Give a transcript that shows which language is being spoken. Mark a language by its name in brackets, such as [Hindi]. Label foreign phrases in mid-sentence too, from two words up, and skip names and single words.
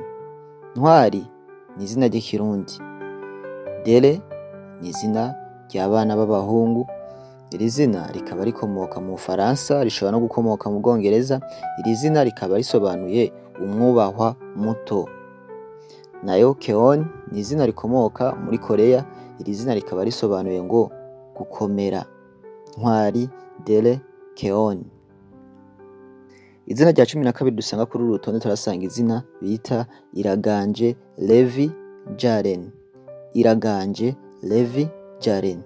[Kinyarwanda] Ntwari ni izina ry'ikirundi. Dele ni izina ry'abana b'abahungu. Iri zina rikaba rikomoka mu Faransa, rishobora no gukomoka mu Bwongereza. Iri zina rikaba risobanuye umwubahwa muto. Nayo Keon ni izina rikomoka muri Korea. Iri zina rikaba risobanuye ngo gukomera. Ntwari Dele Keon. Izina rya 12 dusanga kuri uru rutonde turasanga izina bita Iraganje Levi Jaren. Iraganje Levi Jaren.